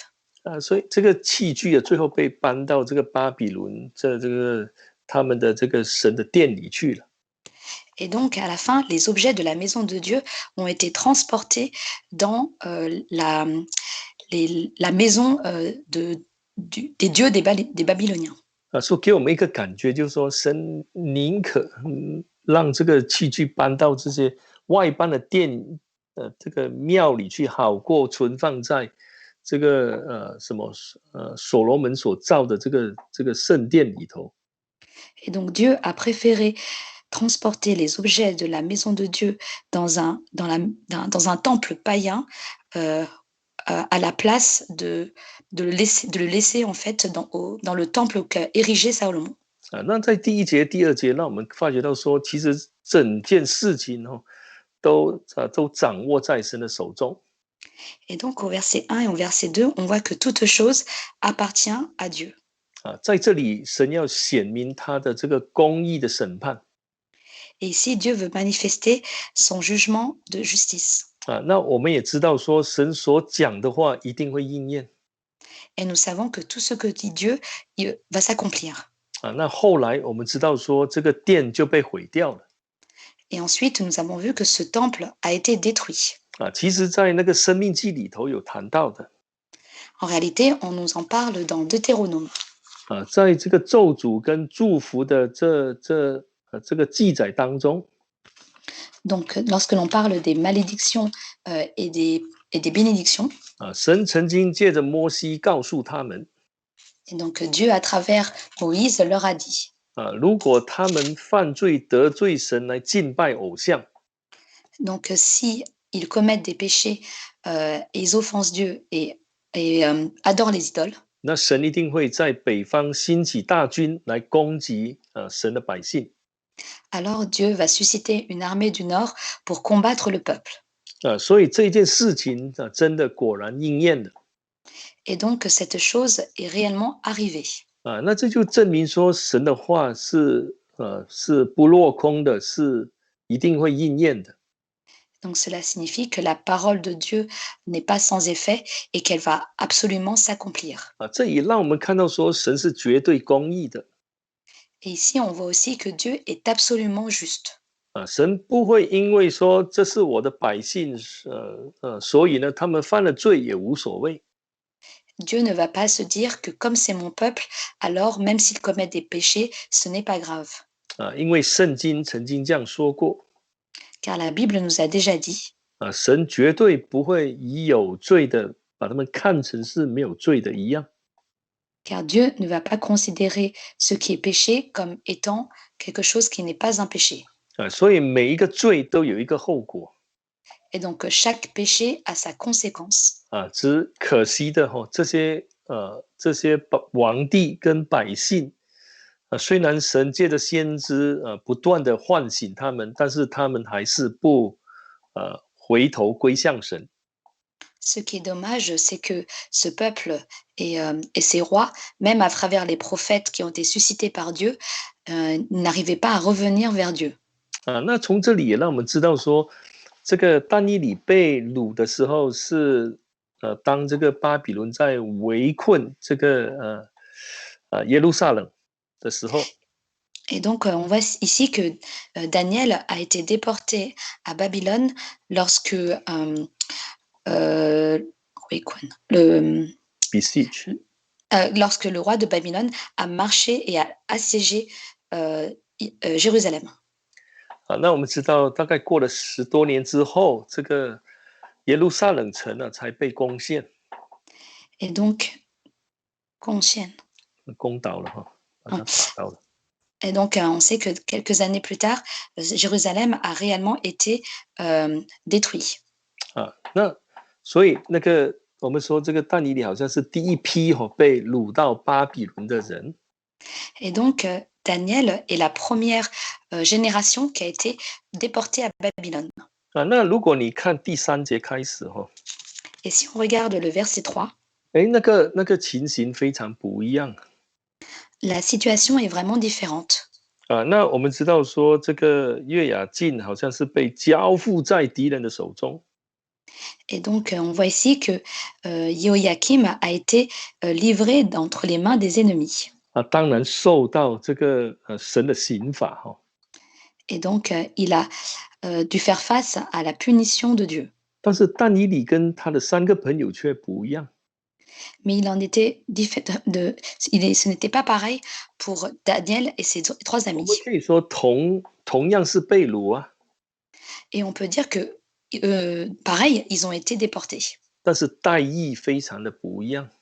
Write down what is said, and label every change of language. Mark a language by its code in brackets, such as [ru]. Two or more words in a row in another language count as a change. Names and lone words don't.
[zh] 所以这个器具啊，最后被搬到这个巴比伦这个他们的这个神的殿里去了。 [fr] Et donc, à la fin, les objets de la maison de Dieu ont été transportés dans, la maison, des dieux des Babyloniens. [zh] 所以给我们一个感觉，就是说，神宁可让这个器具搬到这些外邦的殿，这个庙里去，好过存放在这个所罗门所造的这个圣殿里头。 [fr] Et donc Dieu a préféré transporter les objets de la maison de Dieu dans un temple païen, à la place de le laisser en fait dans le temple qu'a érigé Salomon. [zh] 那在第一节、第二节，让我们发觉到说，其实整件事情都掌握在神的手中。 [fr] Et donc au verset 1 et au verset 2, on voit que toute chose appartient à Dieu. [zh] 在这里，神要显明他的这个公义的审判。 [fr] Et ici, Dieu veut manifester son jugement de justice. [zh] 那我们也知道说，神所讲的话一定会应验。 [fr] Et nous savons que tout ce que dit Dieu va s'accomplir. [zh] 那后来我们知道说，这个殿就被毁掉了。 [fr] Et ensuite, nous avons vu que ce temple a été détruit. [zh] 其实，在那个生命记里头有谈到的。 [fr] En réalité, on nous en parle dans Deutéronome. [zh] 在这个咒诅跟祝福的这个记载当中。 [fr] Donc, lorsque l'on parle des malédictions, et des bénédictions. [zh] 神曾经借着摩西告诉他们。 [fr] Et donc Dieu à travers Moïse leur a dit. [zh] 如果他们犯罪得罪神来敬拜偶像。 [fr] Donc si ils commettent des péchés, et ils offensent Dieu et adorent les idoles. [zh] 那神一定会在北方兴起大军来攻击神的百姓。 [fr] Alors Dieu va susciter une armée du nord pour combattre le peuple. [zh] 所以这件事情真的果然应验了。 [fr] Et donc cette chose est réellement arrivée. [zh] 那这就证明说神的话是不落空的，是一定会应验的。 [fr] Donc cela signifie que la parole de Dieu n'est pas sans effet et qu'elle va absolument s'accomplir. [zh] 这也让我们看到说神是绝对公义的。 [fr] Et ici on voit aussi que Dieu est absolument juste. [zh] 神不会因为说这是我的百姓，所以呢他们犯了罪也无所谓。 [fr] Dieu ne va pas se dire que comme c'est mon peuple, alors même s'ils commettent des péchés, ce n'est pas grave. [zh] 因为圣经曾经这样说过。 [fr] Car la Bible nous a déjà dit. [zh] 神绝对不会以有罪的把他们看成是没有罪的一样。 [fr] Car Dieu ne va pas considérer ce qui est péché comme étant quelque chose qui n'est pas un péché. [zh] 所以每一个罪都有一个后果。 [fr] Et donc chaque péché a sa conséquence. [zh] 只可惜的这些王帝跟百姓，虽然神借着先知不断的唤醒他们，但是他们还是不回头归向神。 [fr] Ce qui est dommage, c'est que ce peuple et ces rois, même à travers les prophètes qui ont été suscités par Dieu, n'arrivaient pas à revenir vers Dieu. [zh] 那从这里也让我们知道说，这个但以理被掳的时候是当这个巴比伦在围困这个耶路撒冷的时候。 [fr] Et donc, on voit ici que Daniel a été déporté à Babylone lorsque lorsque le roi de Babylone a marché et a assiégé Jérusalem. [zh] 那我们知道，大概过了10多年之后，这个耶路撒冷城才被攻陷。 [fr] Et donc, Conscience. [zh] 攻倒了哈，把他打倒了。 [fr] Et donc, on sait que quelques années plus tard, Jérusalem a réellement été détruit. [zh] 啊，那所以那个我们说这个但以理好像是第一批被掳到巴比伦的人。 [fr] Et donc, Daniel est la première génération qui a été déportée à Babylone. [zh] 啊，那如果你看第3节开始 [fr] Et si on regarde le verset 3, [zh] 哎，那个情形非常不一样。 [fr] la situation est vraiment différente. [zh] 啊，那我们知道说这个约雅敬好像是被交付在敌人的手中。 [fr] Et donc, on voit ici que Joachim a été livré entre les mains des ennemis. [zh] 啊，当然受到这个神的刑罚 [fr] Et donc, il a dû faire face à la punition de Dieu. [zh] 但是但以理跟他的3个朋友却不一样。 [fr] Mais il en était ce n'était pas pareil pour Daniel et ses 3 [zh] 我们 [fr] amis. [zh] 可以说同样是被掳啊， [fr] Et on peut dire que, pareil, ils ont été déportés. [zh] 但是待遇非常的不一样。